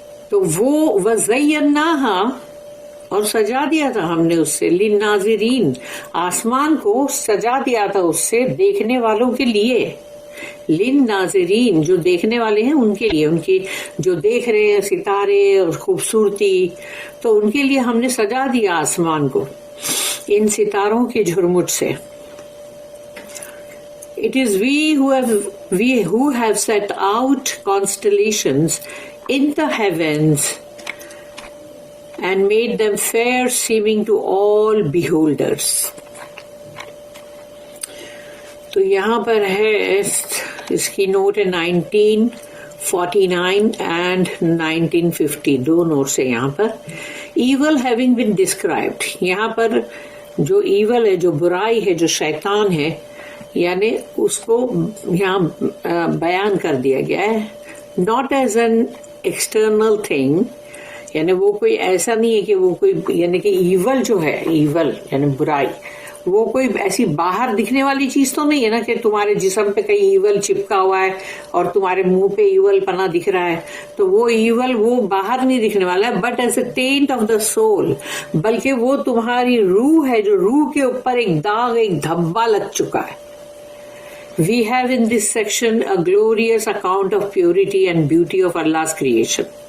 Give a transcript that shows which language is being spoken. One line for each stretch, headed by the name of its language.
Urdu: تو وہ وزیناها اور سجا دیا تھا ہم نے اس سے للناظرین, آسمان کو سجا دیا تھا اس سے دیکھنے والوں کے لیے. للناظرین جو دیکھنے والے ہیں ان کے لیے, ان کی جو دیکھ رہے ہیں ستارے اور خوبصورتی, تو ان کے لیے ہم نے سجا دیا آسمان کو ان ستاروں کے جھرمٹ سے.
English: It is we who have set out constellations in the heavens and made them fair seeming to all beholders.
Urdu: تو یہاں پر ہے اس کی نوٹ ہے 1949 and 1950 دو نوٹس ہیں یہاں پر.
English: Evil having been described,
Urdu: یہاں پر جو ایول ہے جو برائی ہے جو شیطان ہے یعنی اس کو یہاں بیان کر دیا گیا ہے.
English: not as an external thing
Urdu: یعنی وہ کوئی ایسا نہیں ہے کہ وہ کوئی یعنی کہ ایول جو ہے ایول یعنی برائی وہ کوئی ایسی باہر دکھنے والی چیز تو نہیں ہے نا کہ تمہارے جسم پہ کہیں ایول چپکا ہوا ہے اور تمہارے منہ پہ ایول پنا دکھ رہا ہے. تو وہ ایول وہ باہر نہیں دکھنے والا ہے,
English: but as a tent of the soul,
Urdu: بلکہ وہ تمہاری روح ہے جو روح کے اوپر ایک داغ ایک دھبا لگ چکا ہے.
English: We have in this section a glorious account of purity and beauty of Allah's creation.